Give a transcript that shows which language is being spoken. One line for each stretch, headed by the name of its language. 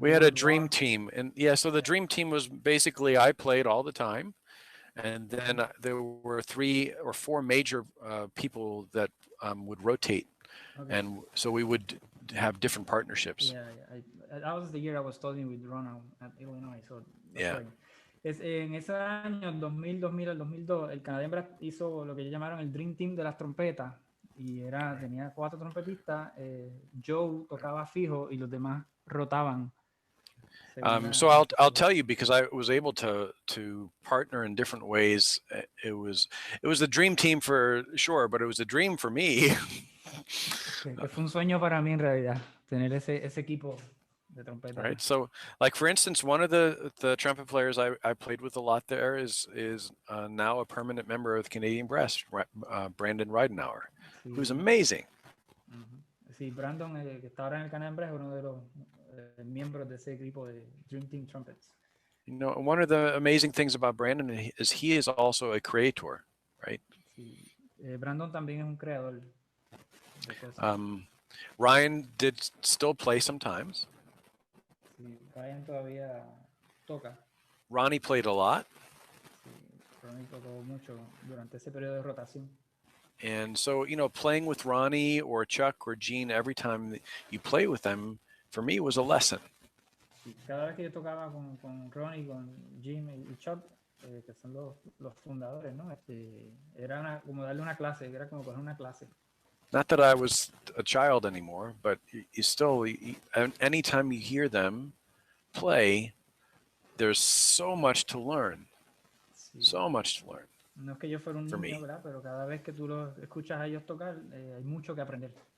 English: we had a dream team, and yeah, so the dream team was basically I played all the time, and then there were 3 or 4 major people that would rotate, and so we would have different partnerships. Yeah. That was the year I was studying with Ronald at Illinois. So yeah. Right.
Spanish: En ese año, 2000 al 2002, el Canadian Brass hizo lo que ellos llamaron el Dream Team de las trompetas. Y tenía 4 trompetistas. Joe tocaba fijo y los demás rotaban.
English: So I'll tell you, because I was able to partner in different ways. It was the dream team for sure, but it was a dream for me.
Spanish: Que fue un sueño para mí en realidad tener ese equipo.
English: Right. So, like for instance, one of the trumpet players I played with a lot there is now a permanent member of the Canadian Brass, Brandon Reidenhauer, who's amazing.
Spanish: Sí, Brandon, que está ahora en el Canadian Brass, es uno de los miembros de ese equipo de Dream Team Trumpets.
English: You know, one of the amazing things about Brandon is he is also a creator, right?
Spanish: Sí. Brandon también es un creador de cosas.
English: Ryan did still play sometimes.
Spanish: Sí, Ryan todavía toca.
English: Ronnie played a lot.
Spanish: Sí, Ronnie tocó mucho durante ese periodo de rotación.
English: And so, you know, playing with Ronnie or Chuck or Gene, every time that you play with them, for me, was a lesson.
Spanish: Sí, cada vez que yo tocaba con Ronnie, con Jim y Chuck, que son los fundadores, ¿no? Era como darle una clase, era como coger una clase.
English: Not that I was a child anymore, but you still, anytime you hear them play, there's so much to learn.
Spanish: Sí.
English: So much to learn.
Spanish: No es que yo fuera un niño, ¿verdad? Pero cada vez que tú los escuchas a ellos tocar, hay mucho que aprender.